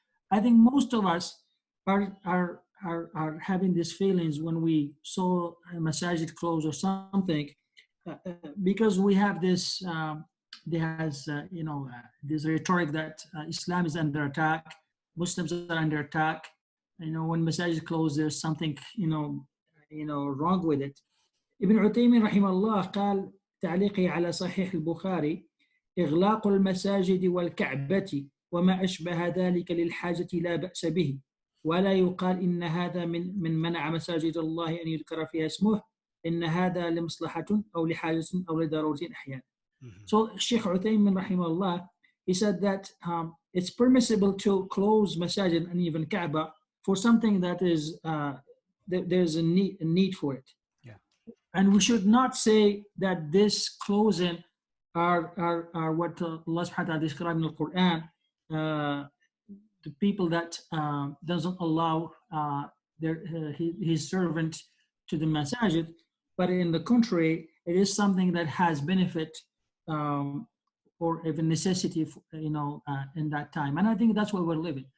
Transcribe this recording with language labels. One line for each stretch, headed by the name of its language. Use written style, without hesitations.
English: I think most of us are having these feelings when we saw a masajid close or something, because we have this this rhetoric that Islam is under attack, Muslims are under attack. When masajid close, there's something wrong with it.
Arabic: ابن عثيمين رحمه الله قال تعليقي على صحيح البخاري: إغلاق المساجد والكعبة وما أشبه ذلك للحاجة لا بأس به، ولا يقال إن هذا من منع مساجد الله أن يذكر فيها اسمه، إن هذا لمصلحة أو لحاجة أو لضرورة أحيانا.
English: So Sheikh Uthaymin rahimahullah, he said that it's permissible to close masajid and even Kaaba for something that is there's a need for it. Yeah. And we should not say that this closing are what Allah subhanahu wa ta'ala described in the Quran, the people that doesn't allow his servant to the masajid, but in the contrary, it is something that has benefit or even necessity, in that time. And I think that's where we're living.